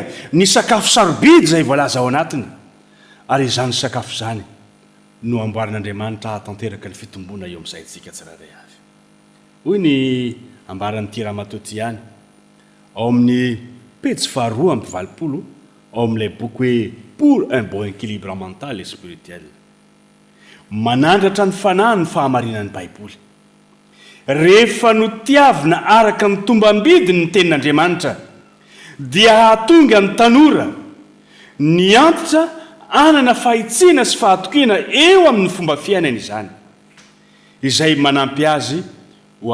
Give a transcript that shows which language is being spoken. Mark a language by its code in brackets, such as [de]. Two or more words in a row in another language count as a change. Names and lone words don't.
[mg] ny sakafo sarobidy izay voalaza ao anatiny ary izany sakafo izany no amboarin'Andriamanitra hahatanteraka ny fitomboana eo amin'ny saintsika tsirairay avy hoy ny ambaran'ity ramatoty ihany ao amin'ny pejy 2:20 ao amin'ilay boky hoe pour un bon équilibre mental et spirituel manandratra ny fanahy ny fahamarinan'ny Baiboly rehefa no tiavina araka ny tombambidiny ny tenin'Andriamanitra dia hahatonga ny tanora ny antitra anana fahitsiana sy fahatokiana eo amin'ny fomba fiainana izany izay manampy azy ho